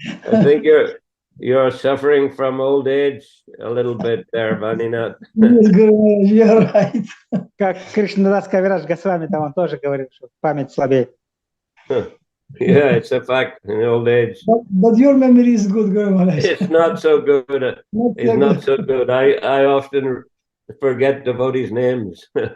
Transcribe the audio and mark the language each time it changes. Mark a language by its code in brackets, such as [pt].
[en] I think you're suffering from old age a little bit there, Vaninath. You're right. [ru] Как Кришнадас Кавирадж Госвами, там он тоже говорит, что память слабеет. [en] Yeah, it's a fact in old age. But your memory is good, Guru Maharaj. It's not so good. It's not so good. I often forget devotees' names.